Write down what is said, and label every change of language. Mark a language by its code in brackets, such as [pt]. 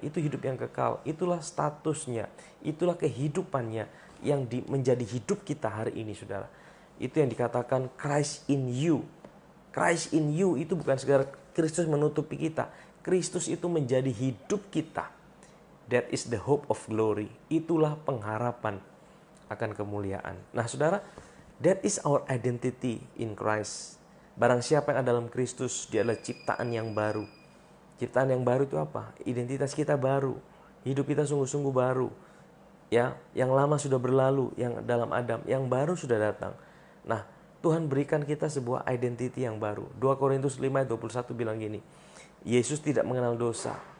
[id] Itu hidup yang kekal, itulah statusnya, itulah kehidupannya yang menjadi hidup kita hari ini saudara. Itu yang dikatakan [en] Christ in you. [id] Christ in you itu bukan sekedar Kristus menutupi kita. Kristus itu menjadi hidup kita. [en] That is the hope of glory. [id] Itulah pengharapan akan kemuliaan. Nah saudara, [en] that is our identity in Christ. [id] Barang siapa yang ada dalam Kristus, dia adalah ciptaan yang baru. Ciptaan yang baru itu apa? Identitas kita baru. Hidup kita sungguh-sungguh baru. Ya, yang lama sudah berlalu, yang dalam Adam, yang baru sudah datang. Nah, Tuhan berikan kita sebuah identity yang baru. 2 Korintus 5 ayat 21 bilang gini, Yesus tidak mengenal dosa.